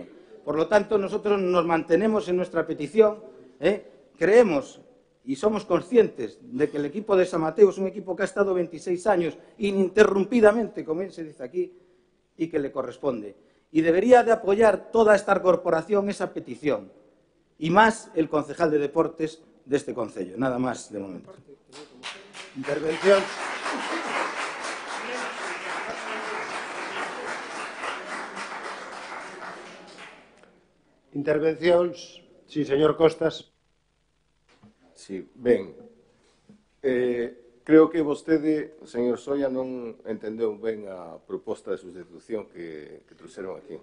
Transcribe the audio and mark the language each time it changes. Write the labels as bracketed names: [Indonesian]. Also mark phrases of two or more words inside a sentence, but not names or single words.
[Spanish] Por lo tanto, nosotros nos mantenemos en nuestra petición, creemos y somos conscientes de que el equipo de San Mateo es un equipo que ha estado 26 años ininterrumpidamente, como bien se dice aquí, y que le corresponde. Y debería de apoyar toda esta corporación esa petición, y más el concejal de deportes de este concello. Nada más de momento. [Galician] Intervención. Intervencións. [Spanish] Sí, señor Costas. [Galician] Sí, ben. Creo que vostede, señor Soia, non entendeu ben a proposta de sustitución que trouxeron aquí.